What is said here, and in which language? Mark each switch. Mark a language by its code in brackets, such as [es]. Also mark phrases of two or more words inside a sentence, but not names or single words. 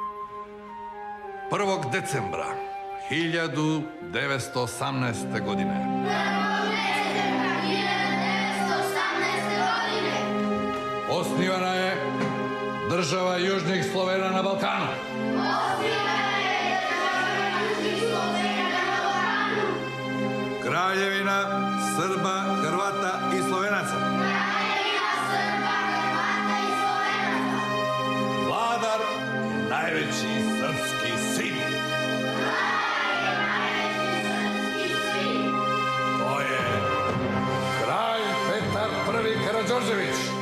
[sr] 1. децембра 1918 година. Основана е држава Јужних Словена на Балкану. Srba, Hrvata i Slovenaca. Vladar, najveći srpski sin. To je kralj Petar I. Karađorđević.